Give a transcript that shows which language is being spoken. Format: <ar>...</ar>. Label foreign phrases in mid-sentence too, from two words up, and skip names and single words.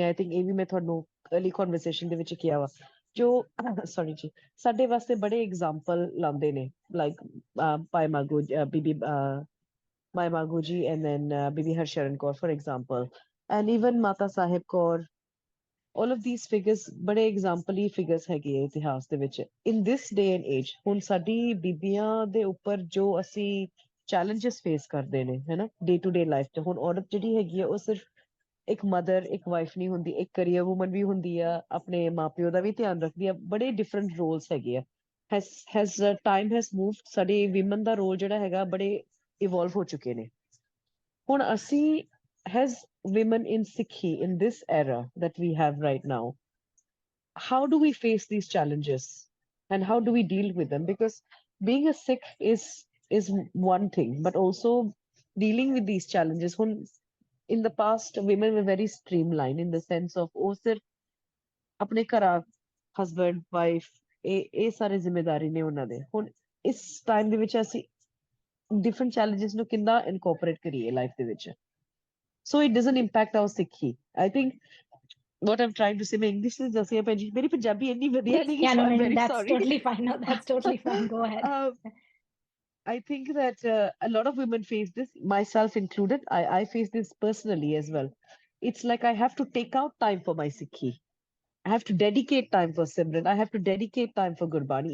<en>I think</en> <pa>ਇਹ ਵੀ ਮੈਂ ਤੁਹਾਨੂੰ</pa> <en>early conversation</en> <pa>ਦੇ ਵਿੱਚ ਕਿਹਾ ਵਾ, ਜੋ ਸੌਰੀ ਜੀ, ਸਾਡੇ ਵਾਸਤੇ ਬੜੇ ਐਗਜ਼ਾਮਪਲ ਲਾਉਂਦੇ ਨੇ, ਲਾਈਕ ਭਾਈ ਮਾਗੋ ਬੀਬੀ ਮਾਈ ਮਾਗੋ ਜੀ,</pa> <en>and then</en> <pa>ਬੀਬੀ ਹਰਸ਼ਰਨ ਕੌਰ</pa> <en>for example, and even</en> <pa>ਮਾਤਾ ਸਾਹਿਬ ਕੌਰ।</pa> <en>all of these figures</en> <pa>ਬੜੇ</pa> <en>exemplary figures</en> <pa>ਹੈਗੇ ਆ ਇਤਿਹਾਸ ਦੇ ਵਿੱਚ।</pa> <en>in this day and age</en> <pa>ਹੁਣ ਸਾਡੀ ਬੀਬੀਆਂ ਦੇ ਉੱਪਰ ਜੋ ਅਸੀਂ</pa> <en>challenges face</en> <pa>ਕਰਦੇ ਨੇ, ਹੈਨਾ,</pa> <en>day to day life</en> <pa>'ਚ, ਹੁਣ ਔਰਤ ਜਿਹੜੀ ਹੈਗੀ ਆ ਉਹ ਸਿਰਫ ਇੱਕ ਮਦਰ, ਇੱਕ ਵਾਈਫ ਨਹੀਂ ਹੁੰਦੀ, ਇੱਕ</pa> <en>career woman</en> <pa>ਵੀ ਹੁੰਦੀ ਆ, ਆਪਣੇ ਮਾਪਿਓ ਦਾ ਵੀ ਧਿਆਨ ਰੱਖਦੀ ਆ, ਬੜੇ</pa> <en>different roles</en> <pa>ਹੈਗੇ ਆ।</pa> <en>has time has moved,</en> <pa>ਸਾਡੇ ਵਿਮਨ ਦਾ ਰੋਲ ਜਿਹੜਾ ਹੈਗਾ ਬੜੇ ਇਵੋਲਵ ਹੋ ਚੁੱਕੇ ਨੇ। ਹੁਣ ਅਸੀਂ</pa> <en>has women in Sikhi in this era that we have right now, how do we face these challenges and how do we deal with them? Because being a Sikh is one thing, but also dealing with these challenges. When in the past women were very streamlined in the sense of oh sir</en> <pa>ਆਪਣੇ ਘਰਾਂ ਹਸਬੈਂਡ ਵਾਈਫ ਇਹ ਸਾਰੇ ਜ਼ਿੰਮੇਦਾਰੀ ਨੇ ਉਹਨਾਂ ਦੇ। ਹੁਣ ਇਸ ਟਾਈਮ ਦੇ ਵਿੱਚ ਅਸੀਂ</pa> <en>different challenges</en> <pa>ਨੂੰ ਕਿੰਨਾ ਇਨਕੋਰਪੋਰੇਟ ਕਰੀਏ ਲਾਈਫ ਦੇ ਵਿੱਚ,</pa> <en>so it doesn't impact our Sikhi. I think what I'm trying to say,</en> <pa>ਮੈਂ ਇੰਗਲਿਸ਼ ਵਿੱਚ ਦੱਸਿਆ ਭੈਣ ਜੀ, ਮੇਰੀ ਪੰਜਾਬੀ ਇੰਨੀ ਵਧੀਆ ਨਹੀਂ ਕਿ</pa> <en>Yeah, so no, I'm no, very that's sorry. totally fine. No, that's totally fine. Go ahead. I think that a lot of women face this, myself included. I face this personally as well. It's like I have to take out time for my Sikhi. I have to dedicate time for Simran. I have to dedicate time for Gurbani.</en>